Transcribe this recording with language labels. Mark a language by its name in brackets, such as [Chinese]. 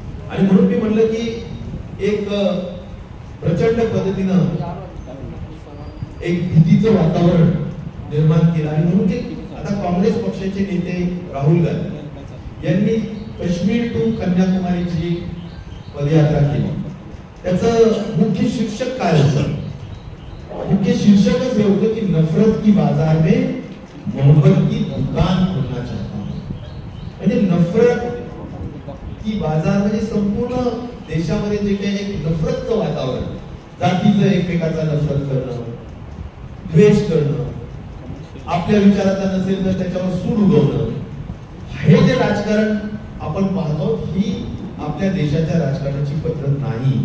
[Marathi] आणि म्हणून मी म्हणलं की एक प्रचंड पद्धतीनं एक भीतीचं वातावरण निर्माण केलं. आणि म्हणून की आता काँग्रेस पक्षाचे नेते राहुल गांधी यांनी काश्मीर टू कन्याकुमारीची पदयात्रा केली. त्याचं मुख्य शीर्षक काय होतं? मुख्य शीर्षकच हे होतं की [Hindi] नफरत की बाजार में मोहब्बत की दुकान खोलना चाहता हूं. [Marathi] म्हणजे [Hindi] नफरत की बाजार [Marathi] म्हणजे संपूर्ण देशामध्ये जे काही एक नफरतचं वातावरण, जातीचं एकमेकाचा नफरत करणं, द्वेष करणं, आपल्या विचाराचा नसेल तर त्याच्यावर सूड उगवणं, हे जे राजकारण आपण पाहतो ही आपल्या देशाच्या राजकारणाची पद्धत नाही.